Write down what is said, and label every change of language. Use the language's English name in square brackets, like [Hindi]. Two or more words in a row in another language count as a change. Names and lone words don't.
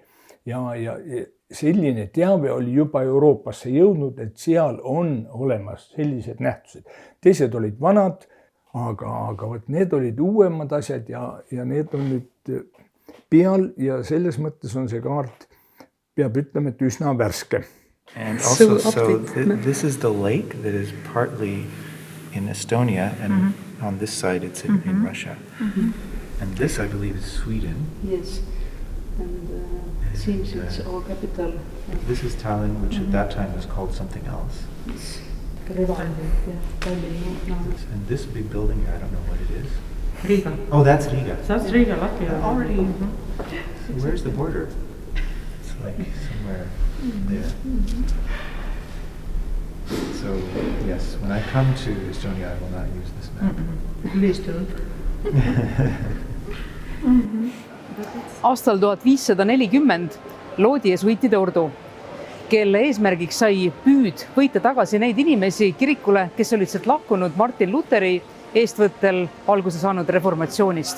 [Estonian] Ja selline teave oli juba Euroopasse jõudnud, et seal on olemas sellised nähtused. Teised olid vanad, aga need olid uuemad asjad ja need on nüüd peal ja selles mõttes on see kaart, peab ütlema, et üsna värske. [English] And also, so this is the lake that is partly in Estonia, and on this side it's in Russia. And this, I believe, is Sweden. Yes, and it seems it's our capital. This is Tallinn, which at that time was called something else. And this big building here, I don't know what it is. Riga. Oh, that's Riga. That's Riga, Latvia. Already. Where's the border? It's like somewhere there. So, yes, when I come to Estonia, I will not use this map. Please don't. [Estonian] Aastal 1540 loodi jesuitide ordu, kelle eesmärgiks sai püüd võita tagasi neid inimesi kirikule, kes olid sealt lahkunud Martin Luteri eestvõttel alguse saanud reformatsioonist.